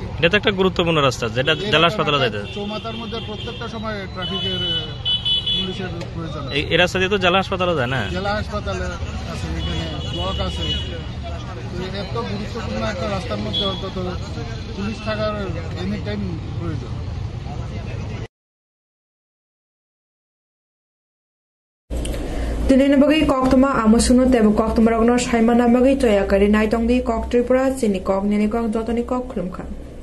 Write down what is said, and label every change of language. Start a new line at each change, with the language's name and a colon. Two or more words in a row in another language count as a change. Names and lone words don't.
Bangla: এটা তো একটা গুরুত্বপূর্ণ রাস্তা যেটা জেলা হাসপাতালে যাইতে, চৌমাথার মধ্যে প্রত্যেকটা সময় ট্রাফিকের পুলিশের প্রয়োজন। এই রাস্তা দিয়ে তো জেলা হাসপাতালে যায় না, জেলা হাসপাতালে আছে, এখানে ব্লক আছে। এত গুরুত্বপূর্ণ একটা রাস্তার মধ্যে অন্তত পুলিশ থাকার
English: any time
Bangla: প্রয়োজন।
Kok Borok: Tinini bagi kok tuma amusunu tebu kok tuma ragno shaimana bagi toya kari nai tong di kok tripura sini kok nini kok jotoni kok khulum khan.